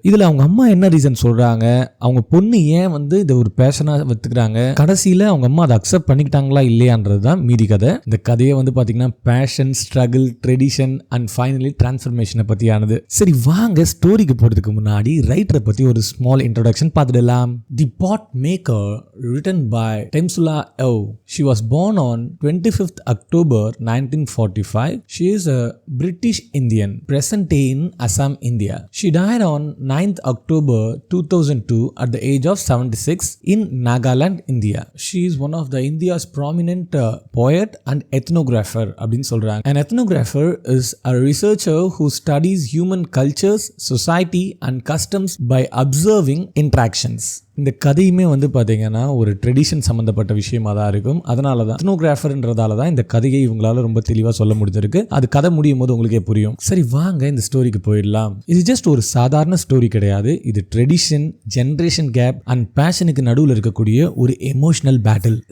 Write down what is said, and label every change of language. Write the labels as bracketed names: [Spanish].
[Tamil] இதுல அவங்க அம்மா என்ன ரீசன் சொல்றாங்க, அவங்க பொண்ணு ஏன் வந்து இதை ஒரு பேஷனா வச்சுக்கிறாங்க, கடைசியில அவங்க அம்மா அதை அக்செப்ட் பண்ணிக்கிட்டாங்களா இல்லையான்றதுதான் மீதி கதை. இந்த கதையை வந்து பாத்தீங்கன்னா fashion, struggle, tradition and finally டிரான்ஸ்ஃபர்மேஷனை பத்தியானது. சரி வாங்க ஸ்டோரிக்கு போறதுக்கு முன்னாடி ரைட்டரை பத்தி ஒரு ஸ்மால் இன்ட்ரோடக்ஷன் பார்த்துடலாம். [English] The pot maker written by Temsula Ew. She was born on 25th October 1945. She is a British Indian, present day in Assam, India. She died on 9th October 2002 at the age of 76 in Nagaland, India. She is one of the India's prominent poet and ethnographer [Tamil] அப்படின்னு சொல்றாங்க. [English] An ethnographer is a researcher who studies human cultures, society and customs by observing interactions. [Tamil] இந்த கதையுமே வந்து பார்த்தீங்கன்னா ஒரு tradition சம்மந்தப்பட்ட விஷயமா தான் இருக்கும். அதனால தான் எத்னோகிராஃபர்ன்றதால தான் இந்த கதையை இவங்களால ரொம்ப தெளிவாக சொல்ல முடிஞ்சிருக்கு. அது கதை முடியும் போது உங்களுக்கே புரியும். சரி வாங்க இந்த ஸ்டோரிக்கு போயிடலாம். இது ஜஸ்ட் ஒரு சாதாரண ஸ்டோரி கிடையாது. இது ட்ரெடிஷன், ஜென்ரேஷன் கேப் அண்ட் பேஷனுக்கு நடுவில் இருக்கக்கூடிய ஒரு எமோஷனல் பேட்டில்.